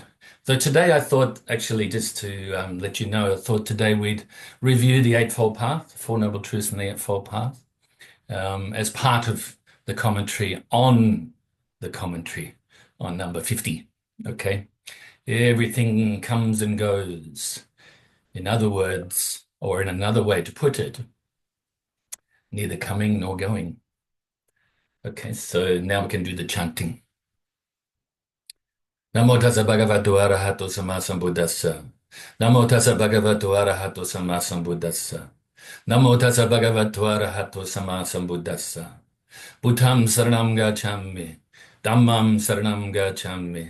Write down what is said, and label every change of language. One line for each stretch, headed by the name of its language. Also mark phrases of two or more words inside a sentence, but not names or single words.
English: So today I thought, actually, just to let you know, I thought today we'd review the Eightfold Path, the Four Noble Truths and the Eightfold Path, as part of the commentary on number 50. Okay. Everything comes and goes. In other words, or in another way to put it, neither coming nor going. Okay, so now we can do the chanting.
Pali: Namo Tassa Bhagavato Arahato Samma Sambuddhassa. Namo Tassa Bhagavato Arahato Samma Sambuddhassa. Namo Tassa Bhagavato Arahato Samma Sambuddhassa. Buddham saranam gacchami. Dhammam saranam gacchami.